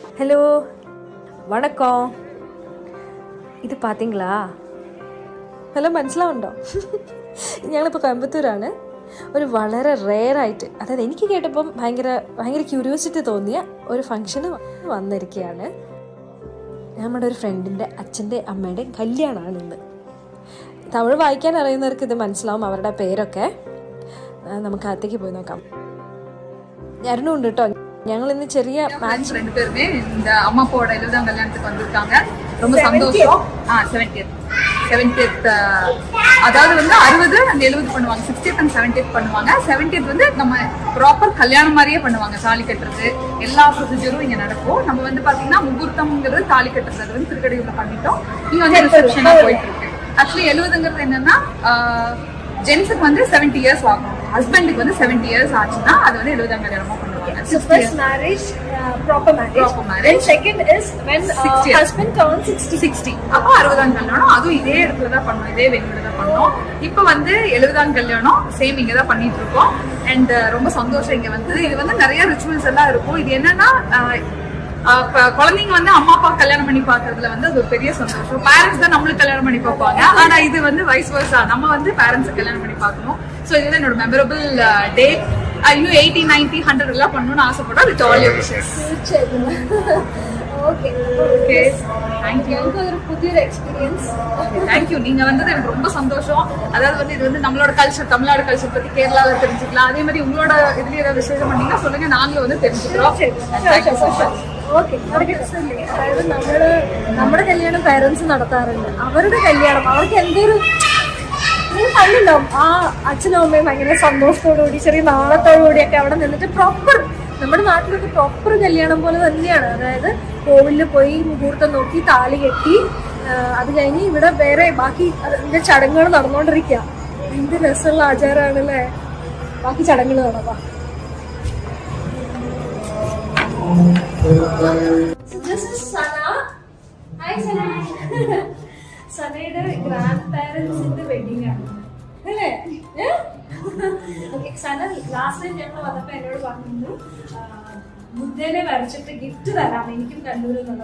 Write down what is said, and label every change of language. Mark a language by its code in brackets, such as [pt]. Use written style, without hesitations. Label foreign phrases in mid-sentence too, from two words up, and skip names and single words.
[ta] ஹலோ, வணக்கம். [ml] ഇത് പാത്തിങ്കളാ? ഹലോ, മനസ്സിലാവുണ്ടോ? ഞങ്ങളിപ്പോൾ കോയമ്പത്തൂരാണ്. ഒരു വളരെ റെയറായിട്ട്, അതായത് എനിക്ക് കേട്ടപ്പം ഭയങ്കര ക്യൂരിയോസിറ്റി തോന്നിയ ഒരു ഫംഗ്ഷന് വന്നിരിക്കുകയാണ്. നമ്മുടെ ഒരു ഫ്രണ്ടിൻ്റെ അച്ഛൻ്റെ അമ്മയുടെയും കല്യാണമാണ് ഇന്ന്. തമിഴ് വായിക്കാൻ അറിയുന്നവർക്ക് ഇത് മനസ്സിലാവും, അവരുടെ പേരൊക്കെ. നമുക്ക് അകത്തേക്ക് പോയി നോക്കാം. ഞാനും ഉണ്ട് കേട്ടോ. ഞങ്ങൾ ഇന്ന് ചെറിയ [ta] மேட்ச் ரெண்டு பேருமே இந்த அம்மா அப்பாவோட 70ஆம் கல்யாணத்துக்கு வந்திருக்காங்க. ரொம்ப சந்தோஷம். 70th அதாவது வந்து 60 and 70 பண்ணுவாங்க. 60th and 70th பண்ணுவாங்க. 70th வந்து நம்ம ப்ராப்பர் கல்யாணம் மாதிரியே பண்ணுவாங்க. தாலி கட்டுறது எல்லா ப்ரொசீஜரும் இங்க நடக்கும். நம்ம வந்து பாத்தீங்கன்னா முகூர்த்தம்ங்கிறது தாலி கட்டுறது வந்து திருக்கடையூர்ல பண்ணிட்டோம். இங்க வந்து ரிசப்ஷனா போயிட்டு இருக்கு. ஆக்சுவலி 70ங்கிறது என்னன்னா ஜென்ஸுக்கு வந்து 70 இயர்ஸ் ஆகும். ஹஸ்பண்டுக்கு வந்து 70 இயர்ஸ் ஆச்சுன்னா அது வந்து 70ஆம் கல்யாணமா பண்ணுவாங்க. [en] So first marriage, proper marriage. And second is when husband turns 60. [ta] அப்போ 60ஆம் கல்யாணம். அதுவும் இதே இடத்துல தான் பண்ணோம், இதே வென்யூல தான் பண்ணோம். இப்போ வந்து 70ஆம் கல்யாணம் சேம் இங்க தான் பண்ணிட்டு இருக்கோம். அண்ட் ரொம்ப சந்தோஷம். இங்க வந்து இது வந்து நிறைய ரிச்சுவல்ஸ் எல்லாம் இருக்கும். இது என்னன்னா குழந்தைங்க வந்து அம்மா அப்பா கல்யாணம் பண்ணி பாக்குறதுல வந்து அது ஒரு பெரிய சந்தோஷம். பேரண்ட்ஸ் தான் நம்மளுக்கு கல்யாணம் பண்ணி பார்ப்பாங்க. ஆனா இது வந்து [en] vice versa, [ta] நம்ம வந்து பேரண்ட்ஸ் கல்யாணம் பண்ணி பார்க்கணும். ஸோ இதுதான் என்னோட [en] memorable day. [ta] இன்னும் 80, 90, 100 எல்லாம் பண்ணணும்னு ஆசைப்படுறோம். [en] With all your wishes. [ta] ஓகே, [en] Thank you. [ta] ஒரு புதிய எக்ஸ்பீரியன்ஸ். [en] Thank you. [ta] நீங்க வந்தது எனக்கு ரொம்ப சந்தோஷம். அதாவது வந்து இது வந்து நம்மளோட கல்ச்சர், தமிழ்நாடு கல்ச்சர் பத்தி கேரளாவில் தெரிஞ்சுக்கலாம். அதே மாதிரி உங்களோட இதுல ஏதாவது விசேஷம் பண்ணீங்கன்னா சொல்லுங்க, நாங்களும் வந்து தெரிஞ்சுக்கிறோம். [en] Thank you so much. [ml] ഓക്കെ, അതായത് നമ്മുടെ കല്യാണം പേരൻസ് നടത്താറുണ്ട്. അവരുടെ കല്യാണം അവർക്ക് എന്തൊരു കണ്ടുണ്ടാവും. ആ അച്ഛനും അമ്മയും ഭയങ്കര സന്തോഷത്തോടുകൂടി ചെറിയ നാളത്തോടുകൂടിയൊക്കെ അവിടെ നിന്നിട്ട് പ്രോപ്പർ, നമ്മുടെ നാട്ടിലൊക്കെ പ്രോപ്പർ കല്യാണം പോലെ തന്നെയാണ്. അതായത് കോവിലിൽ പോയി മുഹൂർത്തം നോക്കി താലി കെട്ടി അത് കഴിഞ്ഞ് ഇവിടെ വേറെ ബാക്കി അതിന്റെ ചടങ്ങുകൾ നടന്നുകൊണ്ടിരിക്കുക. എന്ത് രസമുള്ള ആചാരമാണല്ലേ. ബാക്കി ചടങ്ങുകൾ നടക്കാം. [en] So this is Sana. Hi Sana. [ml] സനയുടെ [en] grand parents wedding [ml] ആണ് അല്ലേ? സന [en] last time [ml] ഞങ്ങൾ വന്നപ്പോ എന്നോട് പറഞ്ഞു ബുദ്ധനെ വരച്ചിട്ട് ഗിഫ്റ്റ് തരാം എനിക്കും കണ്ണൂരിൽ എന്നുള്ളത്.